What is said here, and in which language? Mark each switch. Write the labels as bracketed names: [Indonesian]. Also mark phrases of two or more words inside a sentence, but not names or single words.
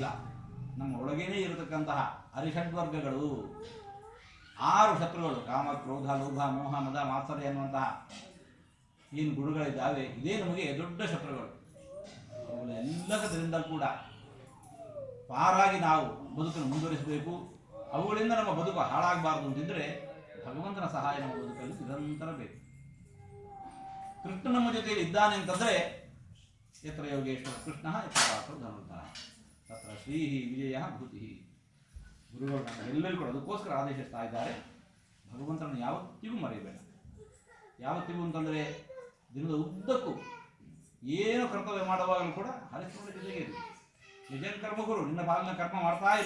[Kannada] ನಮ್ಮ ಒಳಗೇನೆ ಇರತಕ್ಕಂತಹ ಅರಿಷಡ್ವರ್ಗಗಳು 6 ಶತ್ರುಗಳು, ಕಾಮ ಕ್ರೋಧ ಲೋಭ ಮೋಹ ಮದ ಮಾತ್ಸರ್ಯ ಎನ್ನುವಂತಹ ಏನು ಗುಣಗಳಿದ್ದಾವೆ, ಇದೇ ನಮಗೆ ದೊಡ್ಡ ಶತ್ರುಗಳು. ಅವುಗಳೆಲ್ಲದರಿಂದ ಕೂಡ ಪಾರಾಗಿ ನಾವು ಬದುಕನ್ನು ಮುಂದುವರಿಸಬೇಕು. ಅವುಗಳಿಂದ ನಮ್ಮ ಬದುಕು ಹಾಳಾಗಬಾರದು ಅಂತಿದ್ರೆ ಭಗವಂತನ ಸಹಾಯ ನಮ್ಮ ಬದುಕಲ್ಲಿ ನಿರಂತರ ಬೇಕು. ಕೃಷ್ಣ ನಮ್ಮ ಜೊತೆಯಲ್ಲಿ ಇದ್ದಾನೆ ಅಂತಂದ್ರೆ [Sanskrit] ಯತ್ರ ಯೋಗೇಶ್ವರ ಕೃಷ್ಣ ಯತ್ರ ಪಾರ್ಥೋ ಧನುರ್ಧರ ತತ್ರ ಶ್ರೀ ವಿಜಯ ಭೂತಿ. [Kannada] ಗುರುಗಳು ನಮ್ಮೆಲ್ಲರಿಗೂ ಕೂಡ ಅದಕ್ಕೋಸ್ಕರ ಆದೇಶಿಸ್ತಾ ಇದ್ದಾರೆ. ಭಗವಂತನನ್ನು ಯಾವತ್ತಿಗೂ ಮರೆಯಬೇಡ. ಯಾವತ್ತಿಗೂ ಅಂತಂದರೆ ದಿನದ ಉದ್ದಕ್ಕೂ ಏನು ಕರ್ತವ್ಯ ಮಾಡುವಾಗಲೂ ಕೂಡ ಹರಿಶ್ಚಂದ್ರ ಜೊತೆಗೆ ಇರು. ನಿಜನ್ ಕರ್ಮ ಗುರು, ನಿನ್ನ ಪಾಲನ ಕರ್ಮ ಮಾಡ್ತಾ ಇರು.